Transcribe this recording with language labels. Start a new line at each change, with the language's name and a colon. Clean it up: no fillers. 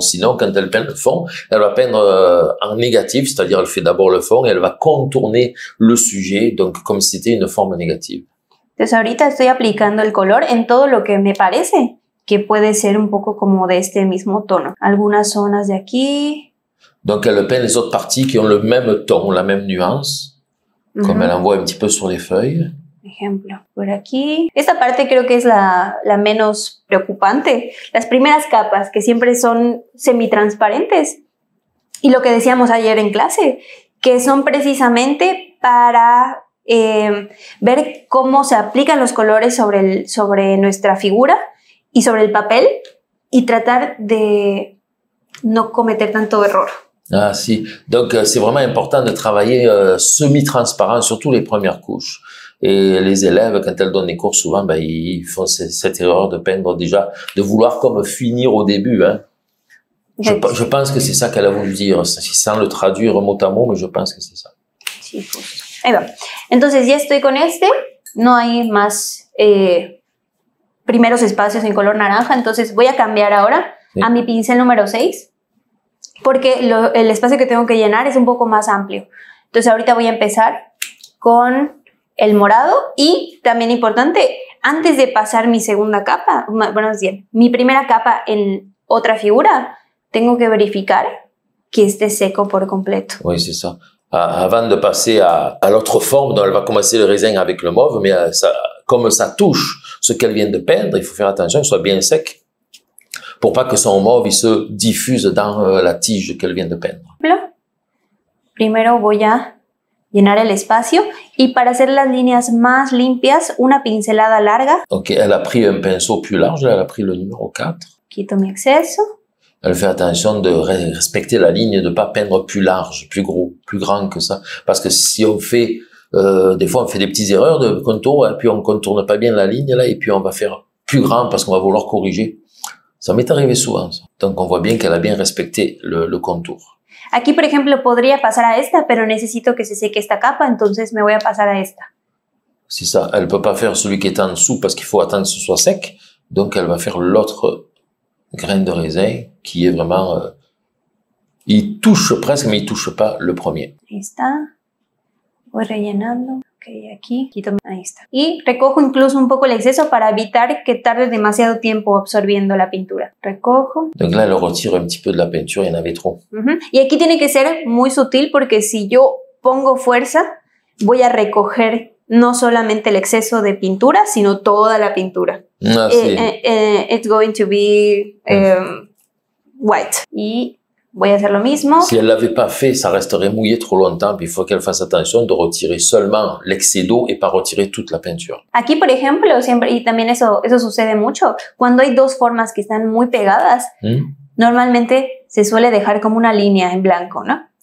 French: Sinon, quand elle peint le fond, elle va peindre en négatif, c'est-à-dire elle fait d'abord le fond et elle va contourner le sujet, donc comme si c'était une forme négative.
Spanish: Entonces ahorita estoy aplicando el color en todo lo que me parece que puede ser un poco como de este mismo tono. Algunas zonas de aquí.
French: Donc elle peint les autres parties qui ont le même ton, la même nuance, comme elle envoie un petit peu sur les feuilles.
Spanish: Ejemplo, por aquí. Esta parte creo que es la menos preocupante. Las primeras capas, que siempre son semitransparentes. Y lo que decíamos ayer en clase, que son precisamente para ver cómo se aplican los colores sobre nuestra figura y sobre el papel y tratar de no cometer tanto error.
French: Ah si, donc c'est vraiment important de travailler semi-transparent, surtout les premières couches. Et les élèves, quand elles donnent des cours, souvent, ben, ils font cette erreur de peindre déjà, de vouloir comme finir au début. Hein. Je pense que c'est ça qu'elle a voulu dire, sans le traduire mot à mot, mais je pense que c'est ça.
Spanish: Sí, justo. Ahí va. Entonces ya estoy con no hay más primeros espacios en color naranja, entonces voy a cambiar ahora a mi pincel número 6, porque el espacio que tengo que llenar es un poco más amplio. Entonces ahorita voy a empezar con el morado y también importante, antes de pasar mi segunda capa, bueno, es bien, mi primera capa en otra figura, tengo que verificar que esté seco por completo.
French: Oui, c'est ça. Avant de passer à l'autre forme, donc elle va commencer le raisin avec le mauve, mais comme ça touche ce qu'elle vient de peindre, il faut faire attention qu'il soit bien sec pour pas que son mauve il se diffuse dans la tige qu'elle vient de peindre.
Spanish: Primero voy a llenar el espacio y para hacer las líneas más limpias, una pincelada larga.
French: Ok, elle a pris un pinceau plus large, elle a pris le numéro 4.
Spanish: Quito mi exceso.
French: Elle fait attention de respecter la ligne, de pas peindre plus large, plus gros, plus grand que ça. Parce que si on fait, des fois on fait des petites erreurs de contour, et puis on contourne pas bien la ligne là, et puis on va faire plus grand parce qu'on va vouloir corriger. Ça m'est arrivé souvent, ça. Donc, on voit bien qu'elle a bien respecté le contour.
Spanish: Aquí, por ejemplo, podría pasar a esta, pero necesito que se seque esta capa, entonces me voy a pasar a esta.
French: C'est ça. Elle ne peut pas faire celui qui est en dessous parce qu'il faut attendre que ce soit sec. Donc, elle va faire l'autre grain de raisin qui est vraiment... il touche presque, mais il ne touche pas le premier.
Spanish: Ahí está. Voy rellenando. Ok, aquí. Ahí está. Y recojo incluso un poco el exceso para evitar que tarde demasiado tiempo absorbiendo la pintura. Recojo.
French: Donc là, elle retire un petit peu de la peinture, il y en avait trop.
Spanish: Y aquí tiene que ser muy sutil porque si yo pongo fuerza, voy a recoger no solamente el exceso de pintura, sino toda la pintura. Ah, sí.
English: It's going to be white.
Spanish: Y voy a hacer lo mismo.
French: Si elle l'avait pas fait, ça resterait mouillé trop longtemps. Puis il faut qu'elle fasse attention de retirer seulement l'excès d'eau et pas retirer toute la peinture.
Spanish: Aquí, por ejemplo, siempre, y también eso sucede mucho, cuando hay dos formas que están muy pegadas, normalmente se suele dejar como una línea en blanco, ¿no?